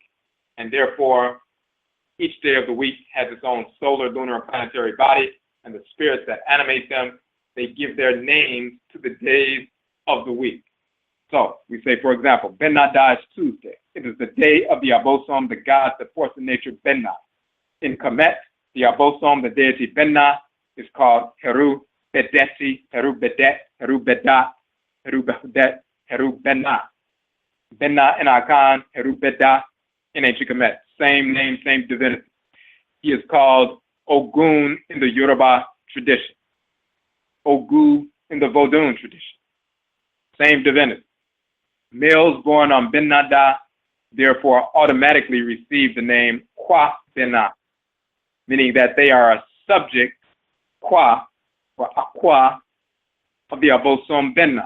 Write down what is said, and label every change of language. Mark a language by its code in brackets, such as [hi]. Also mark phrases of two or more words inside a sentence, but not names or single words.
[en] And therefore, each day of the week has its own solar, lunar, and planetary body, and the spirits that animate them, they give their names to the days of the week. So we say, for example, Ben-Nada is Tuesday. It is the day of the Abosom, the god, the force of nature, Benna. In Kemet, the Abosom, the deity Benna, is called Heru Bedeti, Heru Bedet, Heru Bedat, Heru Bedet, Heru Benna. Benna in Akan, Heru Bedat in ancient Kemet. Same name, same divinity. He is called Ogun in the Yoruba tradition. Ogu in the Vodun tradition. Same divinity. Males born on Ben-Nada therefore automatically receive the name Kwa Benna, meaning that they are a subject, Kwa, or Akwa, of the Abosom Benna.